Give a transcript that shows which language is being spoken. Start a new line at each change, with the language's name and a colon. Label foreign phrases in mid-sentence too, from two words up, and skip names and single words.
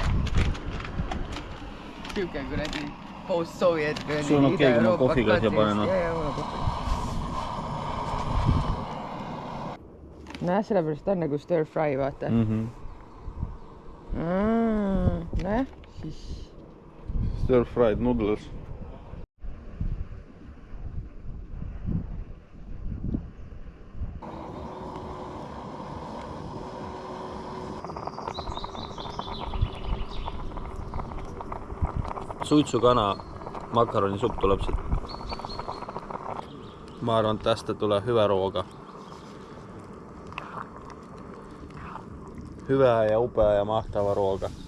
Estonian: Siuke kuradi post-Soviet. Sul on okei, kui ma kohviga siia panen. Jaa, mul on kohvi. Näe, sellepärast on nagu
English: stir fry,
Estonian: vaata. Näe, siis...
English: Stir fried noodles.
Estonian: Suitsukana makaroni-supp tuleb siit. Ma arvan, et
Finnish: tästä tulee hyvä ruoka. Hyvää ja upea ja mahtava ruoka.